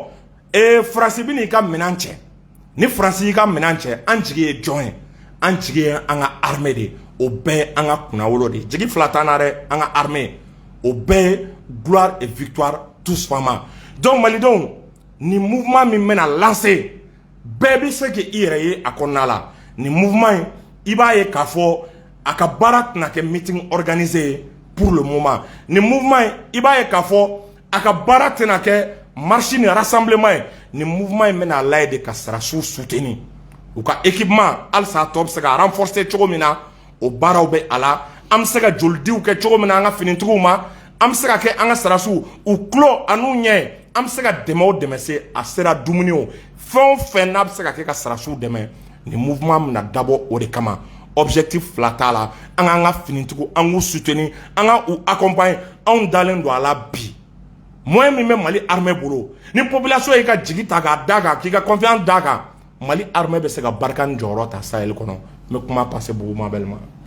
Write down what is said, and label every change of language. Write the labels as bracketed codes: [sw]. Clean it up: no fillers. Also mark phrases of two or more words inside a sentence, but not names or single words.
[bm] kɔ Faransi bɛ n'i ka minɛn cɛ ni Faransi y'i ka minɛn cɛ an jigi ye jɔn ye an jigi ye an ka armée de o bɛɛ ye an ka kunnawolo de jigi fila t'an na dɛ an ka armée o bɛɛ ye [fr] gloire et victoire tous [bm] fama donc malidenw ni mouvement min bɛna lancer bɛɛ bɛ se k'i yɛrɛ ye a kɔnɔna la ni mouvement in i b'a ye k'a fɔ a ka baara tɛna kɛ [fr] meeting organisé pour le moment [bm] ni mouvement in i b'a ye k'a fɔ a ka baara tɛna kɛ marche ni rassemblement ye ni mouvement in bɛna lajɛ de ka sɔrɔdasiw soutenir u ka équipement halisa a tɔ bɛ se ka renforcer cogo min na o baaraw bɛ a la an bɛ se ka jolidiw kɛ cogo min na an ka finitigiw ma an bɛ se ka kɛ an ka sɔrɔdasiw u tulo an'u ɲɛ an bɛ se ka dɛmɛ o dɛmɛ se a sera dumuni o fɛn o fɛn n'a bɛ se ka kɛ ka sɔrɔdasiw dɛmɛ ni mouvement bɛna dabɔ o de kama objectif fila t'a la an k'an ka finitigiw an k'u soutenir an ka u accompagner anw dalen don a la bi moyen min bɛ Mali armée bolo ni population y'i ka jigi ta k'a d'a kan k'i ka confiance d'a kan Mali armée bɛ se ka barika ni jɔyɔrɔ ta Sahel kɔnɔ n bɛ kuma passer Buguma Bɛli ma.